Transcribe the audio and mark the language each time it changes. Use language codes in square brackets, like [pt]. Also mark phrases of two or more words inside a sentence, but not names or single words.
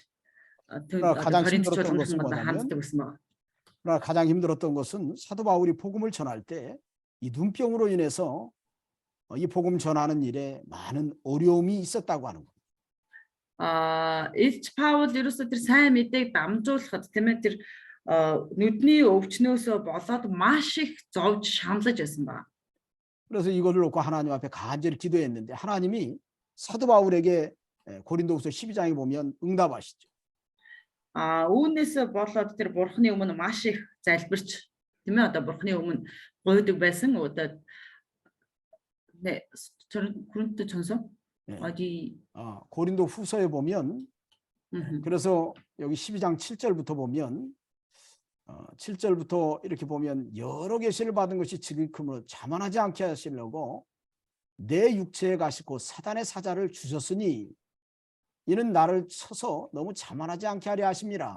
[ko] 가장 힘들었던 것은 [mn] ханддаг байсан байна. [ko] 그러나 가장 힘들었던 것은 사도 바울이 복음을 전할 때 이 눈병으로 인해서 이 복음 전하는 일에 많은 어려움이 있었다고 하는 겁니다. [mn] Илч Паул ерөөсөө тэр сайн мэдээг дамжуулахад тийм ээ тэр нүдний өвчнөөсөө болоод маш их зовж шаналж байсан байна. [ko] 그래서 이것을 놓고 하나님 앞에 간절히 기도했는데 하나님이 사도 바울에게 고린도후서 12장에 보면 응답하시죠. [mn] Үүнээс болоод тэр бурхны өмнө маш их залбирч тийм ээ одоо бурхны өмнө гуйдаг байсан одоо [ko] 그런데 전서 어디 고린도 후서에 보면 그래서 여기 12장 7절부터 보면 7절부터 이렇게 보면 여러 계시를 받은 것이 지극히므로 자만하지 않게 하시려고 내 육체에 가시고 사단의 사자를 주셨으니 이는 나를 쳐서 너무 자만하지 않게 하려 하십니다.